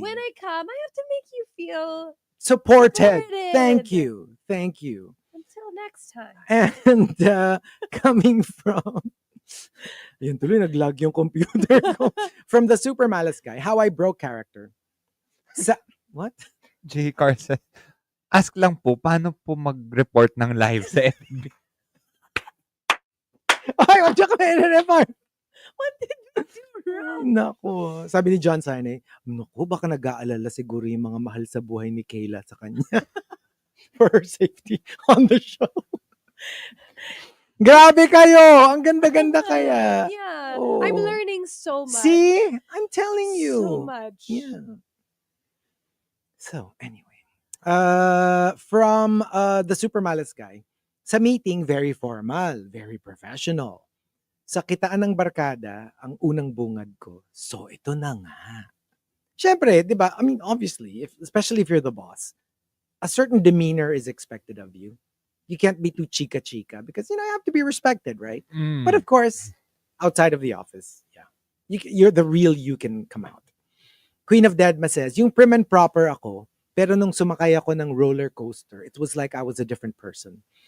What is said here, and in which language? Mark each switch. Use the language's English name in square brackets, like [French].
[English] When I come, I have to make you feel supported. supported. Thank you. Thank you. Until next time. And coming from [Filipino] yun tuloy naglag yung computer ko. [English] From the Super Malice guy, how I broke character. What? J. Carson. [Filipino] Ask lang po, paano po mag-report ng live sa FB? Ay, wag ka report. [English] What did we do wrong? [Filipino] Naku. Sabi ni John Sane, naku, baka nag-aalala siguro yung mga mahal sa buhay ni Kayla sa kanya. [English] For her safety on the show. [Filipino] Grabe kayo! Ang ganda-ganda kaya. [English] Yeah. Oh. I'm learning so much. See? I'm telling you. So much. Yeah. So, anyway. From the Super Malice guy, sa meeting, very formal, very professional. [Filipino] Sa kitaan ng barkada, ang unang bungad ko, so ito na nga. Siyempre, di ba? [English] I mean, obviously, especially if you're the boss, a certain demeanor is expected of you. You can't be too chika-chika because, you have to be respected, right? Mm. But of course, outside of the office, yeah. You're the real you can come out. Queen of Deadma says, yung prim and proper ako, [Filipino] pero nung sumakay ako ng [English] roller coaster, it was like I was a different person.